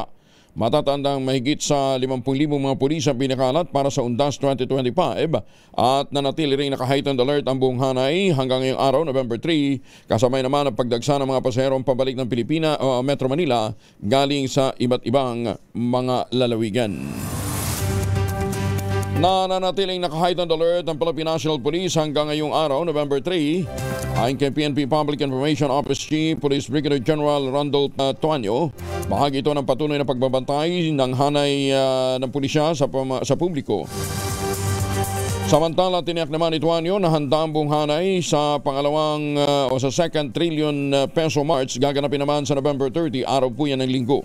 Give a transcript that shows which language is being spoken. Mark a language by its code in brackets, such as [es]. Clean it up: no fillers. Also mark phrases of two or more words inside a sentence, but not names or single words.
[tl] Matatandang mahigit sa 50,000 mga pulis ang pinakalat para sa Undas 2025 at nanatili rin naka- [en] heightened alert [tl] ang buong hanay hanggang ngayong araw, November 3, kasabay naman ang pagdagsa ng mga pasaherong pabalik ng Metro Manila galing sa iba't ibang mga lalawigan. Nananatiling naka- [en] heightened alert [tl] ang Philippine National Police hanggang ngayong araw, November 3. Ayon kay PNP Public Information Office Chief Police Brigadier General Randolph Tuanyo, bahagi ito ng patuloy na pagbabantay ng hanay ng pulisya sa publiko. Samantala, tiniyak naman ni Tuanyo na handa ang buong hanay sa pangalawang o sa 2nd trillion peso march gaganapin naman sa November 30, araw po yan ng linggo.